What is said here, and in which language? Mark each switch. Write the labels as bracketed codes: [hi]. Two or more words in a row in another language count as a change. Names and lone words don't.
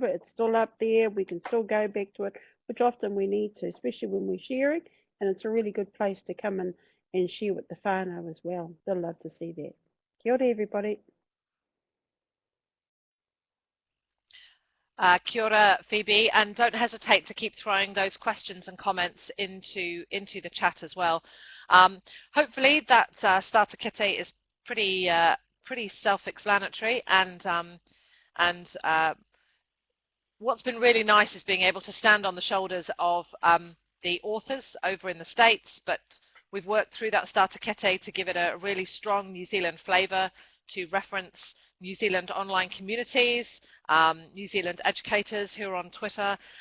[en] It's still up there. We can still go back to it, which often we need to, especially when we're sharing, and it's a really good place to come and share with the whānau as well. They'll love to see that. [mi] Kia ora, [en] everybody. [mi] Kia ora, [en] Phoebe, and don't hesitate to keep throwing those questions and comments into the chat as well. Hopefully that starter kete is pretty self-explanatory, and what's been really nice is being able to stand on the shoulders of the authors over in the States, but we've worked through that starter kete to give it a really strong New Zealand flavour, to reference New Zealand online communities, New Zealand educators who are on Twitter,